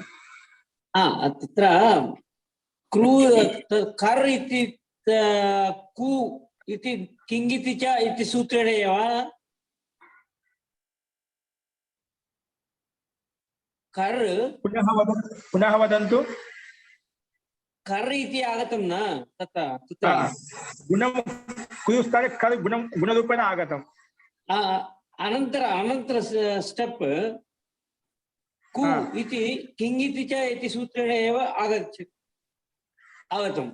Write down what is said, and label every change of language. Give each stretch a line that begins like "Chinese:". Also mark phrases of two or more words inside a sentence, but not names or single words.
Sanskrit: తత్ర క్రూ కర్ ఇతి కు ఇతి కింగితి చ ఇతి సూత్రేణ ఏవ కర్ పునః వదంతు. कर् इति आगतं न तत्र गुणं कुरुस्थाने कर् गुणरूपेण आगतम्। अनन्तर स्टेप् कु इति किङिति च इति सूत्रेण एव आगतम्।